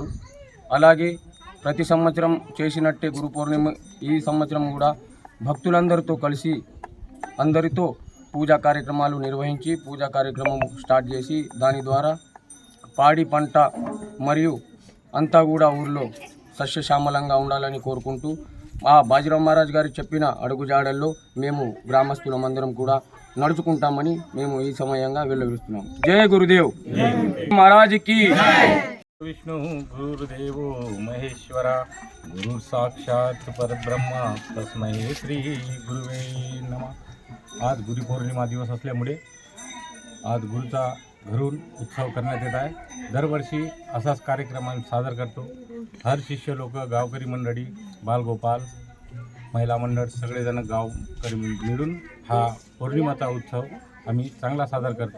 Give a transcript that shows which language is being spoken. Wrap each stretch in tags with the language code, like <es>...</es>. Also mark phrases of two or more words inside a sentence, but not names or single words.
<te>అలాగే ప్రతి సంవత్సరం చేసినట్టే గురు పౌర్ణమి ఈ సంవత్సరం కూడా భక్తులందరితో కలిసి అందరితో పూజా కార్యక్రమాలు నిర్వహించి పూజా కార్యక్రమం స్టార్ట్ చేసి దాని ద్వారా పాడి పంట మరియు అంతా కూడా ఊరిలో సస్యశ్యామలంగా ఉండాలని కోరుకుంటూ ఆ బాజీరావు మహారాజ్ గారు చెప్పిన అడుగుజాడల్లో మేము గ్రామస్తులమందరం కూడా నడుచుకుంటామని మేము ఈ సమయంగా వెళ్ళవిస్తున్నాం. జయ గురుదేవ్ మహారాజ్కి.</te> <sa>विष्णु गुरुदेवो महेश्वरा गुरु साक्षात परब्रह्म तस्मै श्री गुरुवे नमः.</sa> <mr>आज गुरुपौर्णिमा दिवस असल्यामुळे आज गुरुचा घरून उत्सव करण्यात येत आहे. दरवर्षी असाच कार्यक्रम आम्ही सादर करतो. हर शिष्य लोक, गावकरी मंडळी, बालगोपाल, महिला मंडळ सगळेजण गावकरी मिळून हा पौर्णिमाचा उत्सव आम्ही चांगला सादर करतो.</mr>